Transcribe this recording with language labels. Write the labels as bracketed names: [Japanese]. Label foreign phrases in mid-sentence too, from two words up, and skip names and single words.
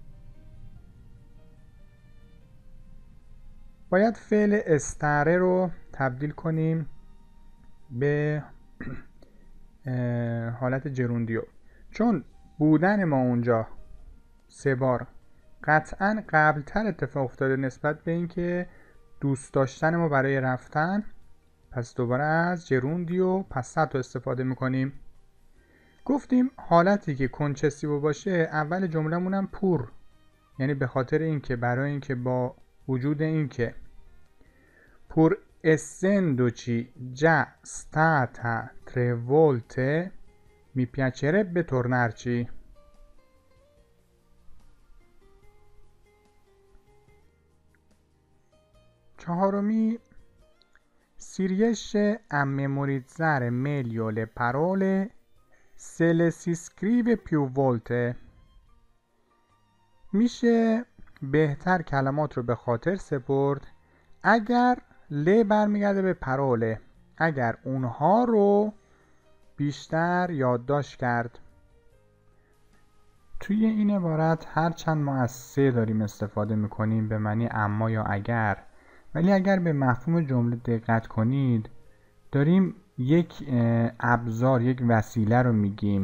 [Persian] باید فعل استره رو تبدیل کنیم به حالت جروندیو، چون بودن ما اونجا 3 بار قطعا قبلتر اتفاق افتاده نسبت به اینکه دوست داشتن ما برای رفتن. پس دوباره از [Italian] gerundio passato [Persian] استفاده میکنیم. گفتیم حالتی که کنچسیو باشه اول جمله‌مونم پور، یعنی به خاطر اینکه، برای اینکه، با وجود اینکه. [Italian] pur essendoci già stata 3 volte mi piacerebbe tornarci. چهارمی si riesce a memorizzare meglio le parole se le si scrive più volte. [Persian] میشه بهتر کلمات رو به خاطر سپرد اگر برمیگرده به پروله، اگر اونها رو بیشتر یادداشت کرد. توی این عبارت هرچند ما از سه داریم استفاده میکنیم به معنی اما یا اگر، ولی اگر به مفهوم جمله دقت کنید داریم یک ابزار، یک وسیله رو میگیم.